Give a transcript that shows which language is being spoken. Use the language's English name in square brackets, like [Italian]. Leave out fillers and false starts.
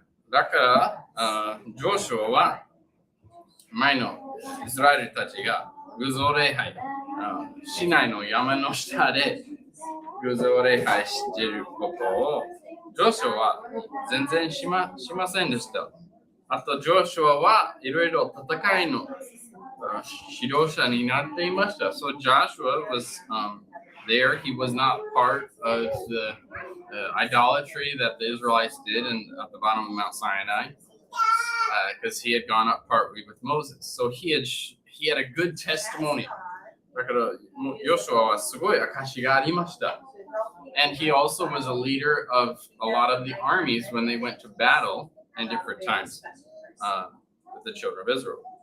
[Japanese] だからジョシュアは前のイスラエルたちが偶像礼拝、市内の山の下で偶像礼拝していることをジョシュアは全然しませんでした。あとジョシュアはいろいろ戦いの指導者になっていました。 [English] So Joshua was there. He was not part of the idolatry that the Israelites did at the bottom of Mount Sinai, because he had gone up partly with Moses. So he had a good testimony. [Japanese] だからヨシュアはすごい証がありました。 [English] And he also was a leader of a lot of the armies when they went to battle in different times with the children of Israel.